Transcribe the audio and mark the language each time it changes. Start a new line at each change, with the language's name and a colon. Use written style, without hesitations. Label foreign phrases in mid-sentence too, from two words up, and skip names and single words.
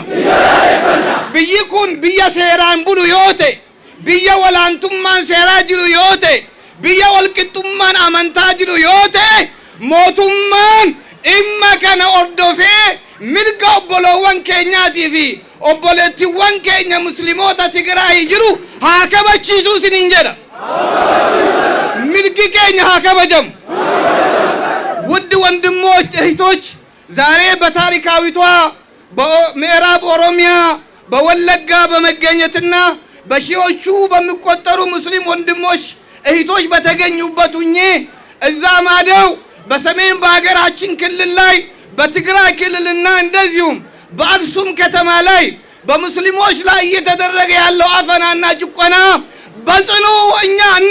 Oromo: Biyyi kun biyya seeraan bulu yoo ta'e biyya walaantummaan seeraa jiru yoo ta'e biyya walqixxummaan amantaa jiru yoo ta'e mootummaan dhimma kana hordofee mirga obbolowwan keenyaatii fi obboleettiiwwan keenya muslimoota Tigraay jiru haa kabachiisuu isiniin jedha. mirgi keenya haa kabajamu.
Amharic: ውድ ወንድሞች እህቶች ዛሬ በታሪካዊቷ በምዕራብ ኦሮሚያ በወለጋ በመገኘትና በሺዎቹ በሚቆጠሩ ሙስሊም ወንድሞች እህቶች በተገኙበት ሁኜ እዛ ማደው በሰሜን በሀገራችን ክልል ላይ በትግራይ ክልልና እንደዚሁም በአክሱም ከተማ ላይ በሙስሊሞች ላይ እየተደረገ ያለው አፈናና ጭቆና በጽኑ እኛ